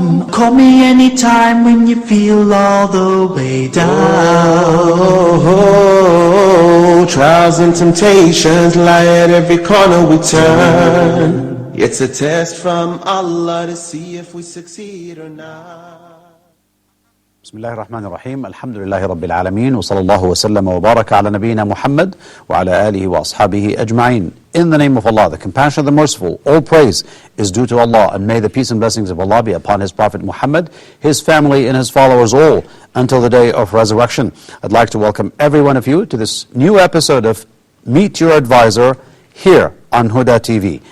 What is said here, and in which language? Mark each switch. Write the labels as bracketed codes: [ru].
[en] Call me anytime when you feel all the way down. Oh, trials and temptations lie at every corner we turn. It's a test from Allah to see if we succeed or not. [ar] بسم الله الرحمن الرحيم الحمد لله رب العالمين وصلى الله وسلم وبارك على نبينا محمد وعلى آله وأصحابه أجمعين. [en] In the name of Allah, the compassionate, the merciful, all praise is due to Allah, and may the peace and blessings of Allah be upon His Prophet Muhammad, his family and his followers all until the day of resurrection. I'd like to welcome every one of you to this new episode of Meet Your Advisor here on Huda TV.